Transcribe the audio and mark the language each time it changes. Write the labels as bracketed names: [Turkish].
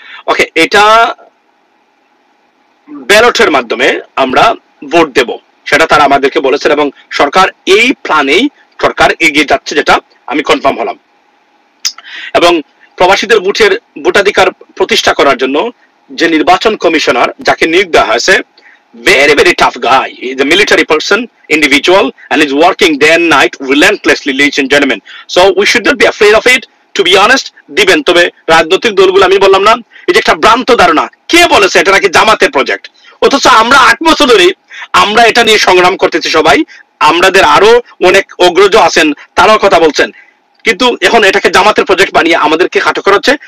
[Bangla] ওকে, এটা ব্যালটের মাধ্যমে আমরা ভোট দেব, সেটা তারা আমাদেরকে বলেছেন এবং সরকার এই প্ল্যানেই সরকার এগিয়ে যাচ্ছে, যেটা আমি কনফার্ম হলাম। এবং প্রবাসীদের ভোটাধিকার প্রতিষ্ঠা করার জন্য যে নির্বাচন কমিশনার যাকে নিয়োগ দেওয়া হয়েছে, [English] very tough guy. He's a military person, individual, and he's working day and night relentlessly, ladies and gentlemen. So we should not be afraid of it, to be honest. [Bangla] দিবেন, তবে রাজনৈতিক দলগুলো, আমি বললাম না, এটা একটা ভ্রান্ত ধারণা। কে বলেছে এটা নাকি জামাতের প্রজেক্ট? অথচ আমরা 8 বছর ধরে আমরা এটা নিয়ে সংগ্রাম করতেছি সবাই। আমাদের আরো অনেক অগ্রজ আছেন, তারাও কথা বলছেন, কিন্তু এখন এটাকে জামাতের প্রজেক্ট বানিয়ে আমাদেরকে খাটো করাচ্ছে।